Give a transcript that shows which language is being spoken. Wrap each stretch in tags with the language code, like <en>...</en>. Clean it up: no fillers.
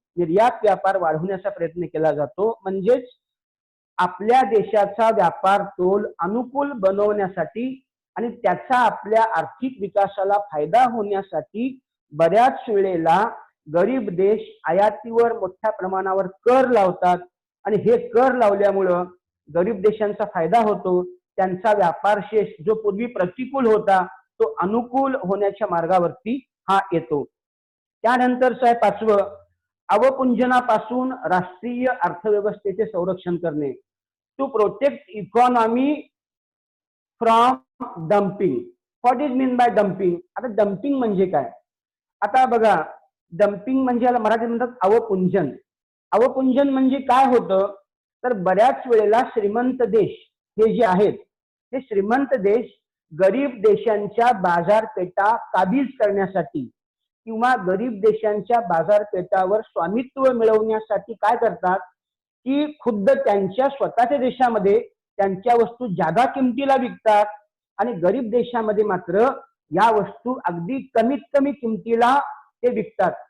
<mr>निर्यात व्यापार वाढवण्याचा प्रयत्न केला जातो. म्हणजेच आपल्या देशाचा व्यापार तोल अनुकूल बनवण्यासाठी आणि त्याचा आपल्या आर्थिक विकासाला फायदा होण्यासाठी बऱ्याच वेळेला गरीब देश आयातीवर मोठ्या प्रमाणावर कर लावतात आणि हे कर लावल्यामुळं गरीब देशांचा फायदा होतो. त्यांचा व्यापार शेष जो पूर्वी प्रतिकूल होता तो अनुकूल होण्याच्या मार्गावरती हा येतो. त्यानंतरचं आहे पाचवं, अवपुंजनापासून राष्ट्रीय अर्थव्यवस्थेचे संरक्षण करणे.</mr> <en>To protect economy from dumping. What is mean by dumping?</en> <mr>आता डम्पिंग म्हणजे काय? आता बघा, डम्पिंग म्हणजे याला मराठीत म्हणतात अवपुंजन. अवपुंजन म्हणजे काय होतं, तर बऱ्याच वेळेला श्रीमंत देश हे जे आहेत ते श्रीमंत देश गरीब देशांच्या बाजारपेठा काबीज करण्यासाठी किंवा गरीब देशांच्या बाजारपेठावर स्वामित्व मिळवण्यासाठी काय करतात की खुद्द त्यांच्या स्वतःच्या देशामध्ये त्यांच्या वस्तू जादा किमतीला विकतात आणि गरीब देशामध्ये मात्र या वस्तू अगदी कमीत कमी किमतीला ते विकतात.</mr>